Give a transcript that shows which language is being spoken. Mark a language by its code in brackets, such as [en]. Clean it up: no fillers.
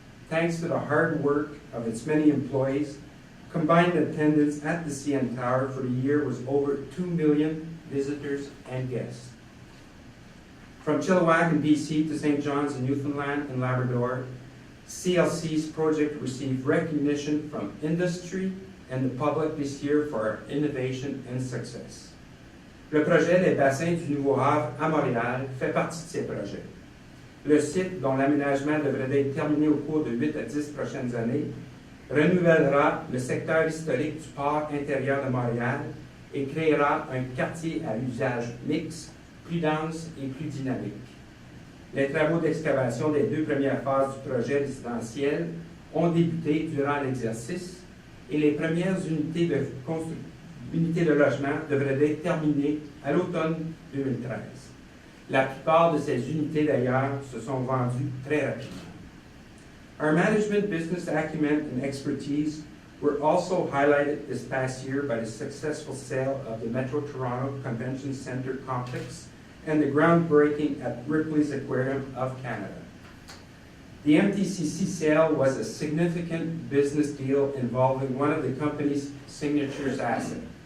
[en] Thanks to the hard work of its many employees, combined attendance at the CN Tower for the year was over 2 million visitors and guests. From Chilliwack in BC to St. John's in Newfoundland and Labrador, CLC's project received recognition from industry, and the public this year for our innovation and success. [fr] Le projet des bassins du Nouveau Havre à Montréal fait partie de ces projets. Le site, dont l'aménagement devrait être terminé au cours de 8 à 10 prochaines années, renouvellera le secteur historique du port intérieur de Montréal et créera un quartier à usage mixte, plus dense et plus dynamique. Les travaux d'excavation des 2 premières phases du projet résidentiel ont débuté durant l'exercice et les premières unités de logement devraient être terminées à l'automne 2013. La plupart de ces unités, d'ailleurs, se sont vendues très rapidement. [en] Our management, business acumen, and expertise were also highlighted this past year by the successful sale of the Metro Toronto Convention Centre complex and the groundbreaking at Ripley's Aquarium of Canada. The MTCC sale was a significant business deal involving one of the company's signatures assets.